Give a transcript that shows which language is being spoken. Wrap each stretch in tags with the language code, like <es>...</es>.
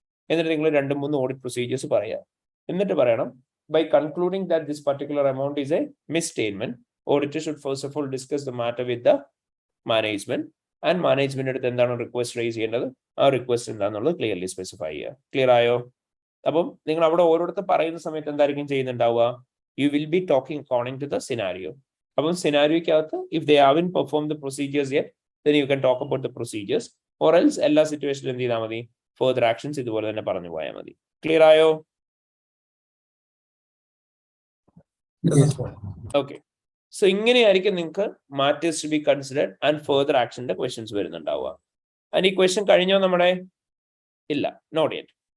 <ml>എന്നിട്ട് നിങ്ങൾ 2-3 audit procedures പറയാം. എന്നിട്ട് പറയണം</ml> <en>By concluding that this particular amount is a misstatement, auditor should first of all discuss the matter with the management.</en> <ml>And management അടുത്ത് എന്താണ് request raise ചെയ്യേണ്ടത്, ആ റിക്വസ്റ്റ് എന്താണെന്നുള്ളത് ക്ലിയർലി സ്പെസിഫൈ ചെയ്യുക. ക്ലിയർ ആയോ? അപ്പം നിങ്ങൾ അവിടെ ഓരോരുത്തർ പറയുന്ന സമയത്ത് എന്തായിരിക്കും ചെയ്യുന്നുണ്ടാവുക?</ml> <en>You will be talking according to the scenario.</en> <ml>അപ്പം സിനാരിയോക്കകത്ത്</ml> <en>if they haven't performed the procedures yet, then you can talk about the procedures. Or else</en> <ml>എല്ലാ സിറ്റുവേഷനിലും എന്ത് ചെയ്താൽ മതി? ഫർദർ ആക്ഷൻസ് ഇതുപോലെ തന്നെ പറഞ്ഞു പോയാൽ മതി. ക്ലിയർ ആയോ? ഓക്കെ. സോ ഇങ്ങനെയായിരിക്കും നിങ്ങൾക്ക് matters to be considered and further ആക്ഷന്റെ questions വരുന്നുണ്ടാവുക. And ഈ ക്വസ്റ്റ്യൻ കഴിഞ്ഞോ നമ്മുടെ? ഇല്ല,</ml> <en>Not yet.</en>